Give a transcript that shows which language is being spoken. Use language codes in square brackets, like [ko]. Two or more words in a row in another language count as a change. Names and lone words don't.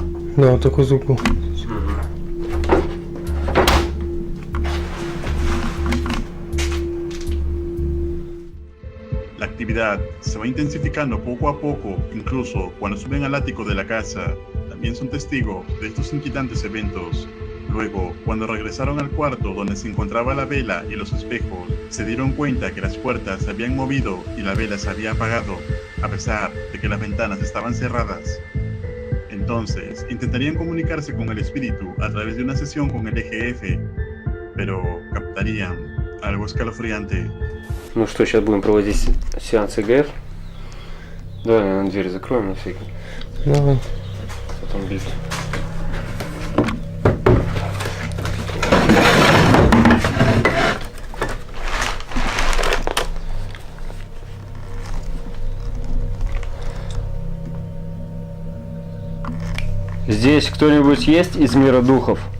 [ru] Да, вот такой звук был. [es] La actividad se va intensificando poco a poco, incluso cuando suben al ático de la casa. También son testigos de estos inquietantes eventos. Luego, cuando regresaron al cuarto donde se encontraba la vela y los espejos, se dieron cuenta que las puertas se habían movido y la vela se había apagado, a pesar de que las ventanas estaban cerradas. Entonces, intentarían comunicarse con el espíritu a través de una sesión con el EGF, pero captarían algo escalofriante. [ru] Ну что, сейчас будем проводить сеанс ЭГФ. Давай, наверное, дверь закроем на всякий. Давай. Потом бить. Здесь кто-нибудь есть из мира духов?